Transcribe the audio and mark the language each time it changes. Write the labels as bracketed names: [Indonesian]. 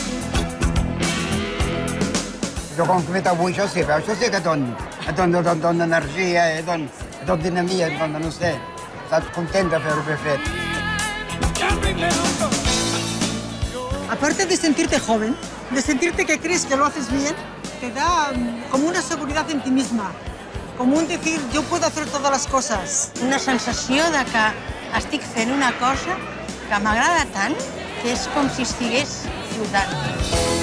[Catalan] Jo com que he fet avui, això sí que et dona energia, et dona dinamia, et dona, no sé, estàs content de fer-ho ben fet. [Spanish] Aparte de sentirte joven, de sentirte que crees que lo haces bien, te da como una seguridad en ti misma, como un decir, yo puedo hacer todas las cosas. [Catalan] Una sensació de que estic fent una cosa que m'agrada tant que és com si estigués flotant.